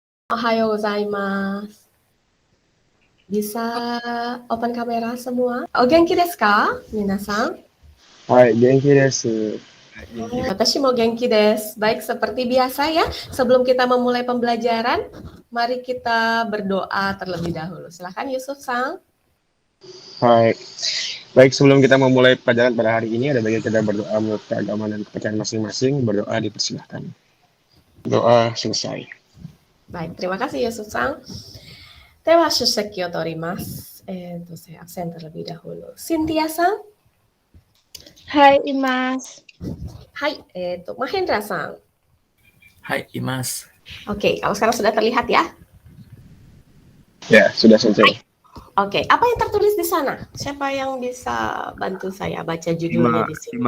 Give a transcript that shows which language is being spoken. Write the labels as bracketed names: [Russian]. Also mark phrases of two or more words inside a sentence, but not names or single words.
[Japanese] おはようございます. [Indonesian] Bisa open kamera semua? [Japanese] お元気ですか、皆さん? はい、元気です. 私も元気です. [Indonesian] Baik, seperti biasa ya, sebelum kita memulai pembelajaran, mari kita berdoa terlebih dahulu. Silakan Yusuf-san. Hai. Baik, sebelum kita memulai pelajaran pada hari ini, ada baiknya kita berdoa menurut keagamaan dan kepercayaan masing-masing. Berdoa dipersilahkan. Doa selesai. Baik, terima kasih Yusuf-san. [Japanese] では出席を取ります. [Indonesian] Saya absen terlebih dahulu. Cynthia-san. [Japanese] はい、います. [Indonesian] Hai, Mahendra-san. [Japanese] はい、います. [Indonesian] Oke, kalau sekarang sudah terlihat ya? Ya, sudah selesai. Oke, apa yang tertulis di sana? Siapa yang bisa bantu saya baca judulnya di sini?